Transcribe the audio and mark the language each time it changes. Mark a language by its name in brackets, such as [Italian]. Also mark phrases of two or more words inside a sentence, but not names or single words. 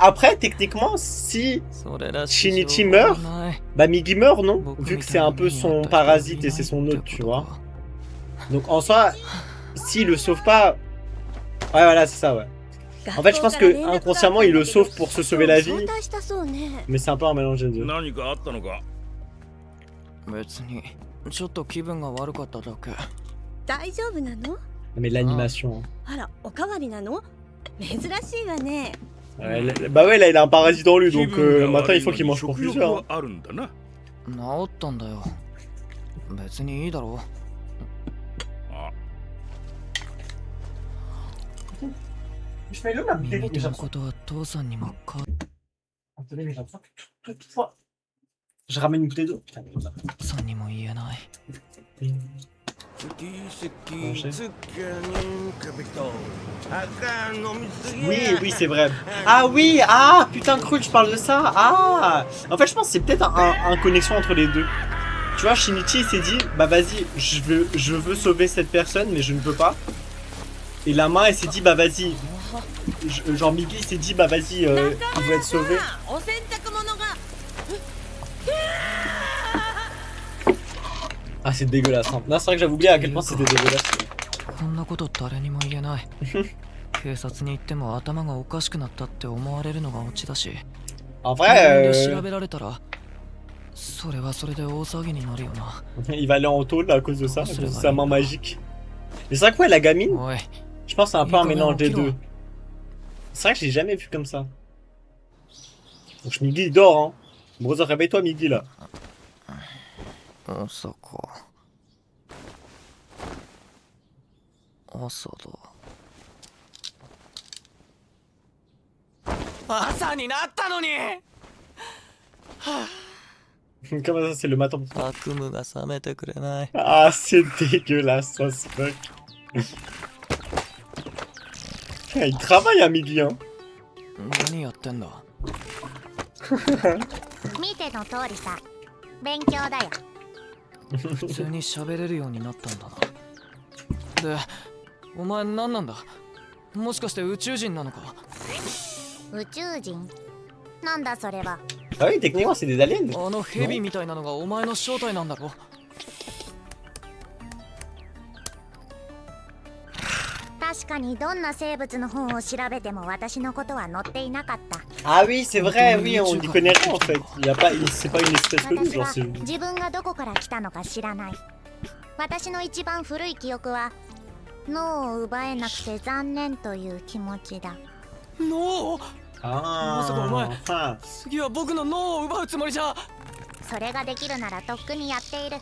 [French] Après, techniquement, si Shinichi meurt, bah Migi meurt, non? Vu que c'est un peu son parasite et c'est son hôte, tu vois. Donc en soi, s'il le sauve pas... Ouais, voilà, c'est ça, ouais. En fait, je pense que inconsciemment, il le sauve pour se sauver la vie. Mais c'est un peu un mélange des deux. [Japanese] 何かあったのか。別にちょっと気分が悪かっただけ。大丈夫なの？ [French] Mais l'animation. [Japanese] あら、おかわりなの？珍しいわね。 [French] Bah ouais, là, il a un parasite en lui, donc maintenant, il faut qu'il mange pour plusieurs. [Japanese] あるんだな。治ったんだよ。別にいいだろ。 [French] Je fais le même [Japanese] 見たことは父さんにもか [French] Attendez, mais j'ai l'impression que toutefois. Je ramène une bouteille d'eau. Putain, mais ça. [Japanese] さんにも言えない。 [French] Oui, oui, c'est vrai. Ah oui, ah putain, Cruel, je parle de ça. Ah, en fait, je pense que c'est peut-être un connexion entre les deux. Tu vois, Shinichi il s'est dit, bah vas-y, je veux sauver cette personne, mais je ne peux pas. Et la main, elle s'est dit, bah vas-y. Genre Migi il s'est dit, bah vas-y, il veut être sauvé. Ah, c'est dégueulasse. Hein. Non, c'est vrai que j'avais oublié à quel point c'était dégueulasse. [Japanese] こんなこと誰にも言えない。警察に行っても頭がおかしくなったって思われるのがオチだし。 [French] En vrai, [Japanese] 調べられたら、それはそれで大騒ぎになるよな。 [French] il va aller en tôle à cause de ça, à cause de sa main magique. Mais c'est vrai que ouais, la gamine, [Japanese] おい、 [French] je pense que c'est un peu un mélange des deux. C'est vrai que je l'ai jamais vu comme ça. Donc Migi il dort, hein. Brother, réveille-toi Migi là. [Japanese] 朝か。朝だ。朝になったのに。 [French] Comment ça, c'est le matin? [Japanese] 悪夢が覚めてくれない。 [French] Ah, c'est dégueulasse, ça se fuck. Il travaille à Migi, hein. [Japanese] 何やってんだ。見ての通りさ、勉強だよ。普通に喋れるようになったんだな。で、お前何なんだ。もしかして宇宙人なのか。宇宙人？なんだそれは。 [French] Ah oui, techniquement, c'est des aliens. [Japanese] あのヘビみたいなのがお前の正体なんだろ。確かにどんな生物の本を調べても私のことは載っていなかった。 [French] Ah oui, c'est vrai, oui, on n'y connaît rien en fait. C'est pas une espèce que nous, [Japanese] 私 [French] genre [Japanese] は [French] c'est... [Japanese] 自分がどこから来たのか知らない。私の一番古い記憶は脳を奪えなくて残念という気持ちだ。脳？ [French] Ah, [Japanese] まさかお前 [French] enfin. [Japanese] 次は僕の脳を奪うつもりじゃ。それができるならとっくにやっている。